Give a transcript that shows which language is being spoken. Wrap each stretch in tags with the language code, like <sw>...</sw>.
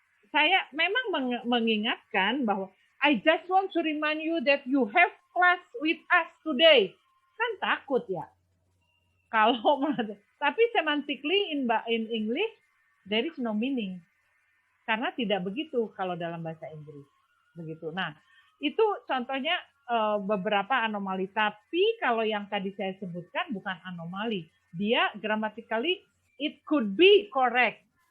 <id>Saya memang mengingatkan bahwa</id> <en>I just want to remind you that you have class with us today.</en> <id>Kan takut ya. Kalau tapi</id> <en>semantically in English there is no meaning.</en> <id>Karena tidak begitu kalau dalam bahasa Inggris. Begitu. Nah, itu contohnya beberapa anomali. Tapi kalau yang tadi saya sebutkan bukan anomali. Dia</id> <en>grammatically it could be correct.</en>